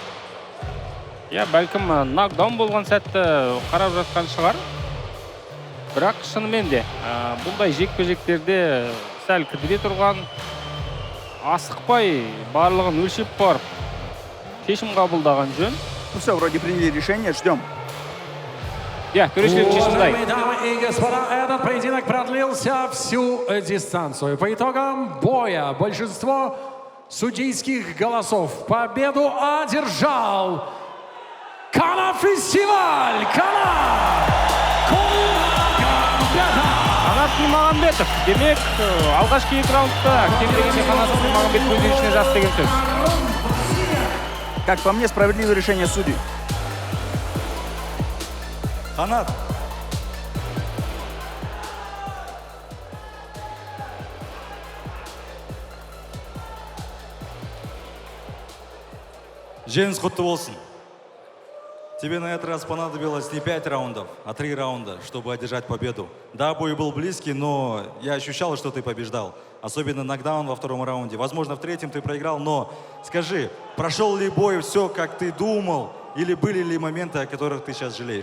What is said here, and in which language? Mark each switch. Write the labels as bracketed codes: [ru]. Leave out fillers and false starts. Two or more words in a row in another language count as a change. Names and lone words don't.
[kk] Я, бәлкім нокдаун болған сәтті қарап жатқан шығар. Бірақ шынымен де бұндай жекпе-жектерде сәл кідіре тұрған, асықпай барлығын өлшеп барып шешім қабылдаған жөн. [ru] Ну все, вроде приняли решение, ждем. Уважаемые дамы и господа, этот поединок продлился всю дистанцию. По итогам боя большинство судейских голосов победу одержал Канафестиваль! [kk] Қанат Нұрмағамбетов. Демек, алғашқы екі раундта кем дегенде Қанат Нұрмағамбетов өз еншісіне жас деген сөз. [ru] Как по мне, справедливое решение судей. [kk] Қанат. Жеңіс құтты болсын. [ru] Тебе на этот раз понадобилось не 5 раундов, а 3 раунда, чтобы одержать победу. Да, бой был близкий, но я ощущал, что ты побеждал. Особенно нокдаун во втором раунде. Возможно, в третьем ты проиграл, но скажи, прошел ли бой все, как ты думал, или были ли моменты, о которых ты сейчас жалеешь?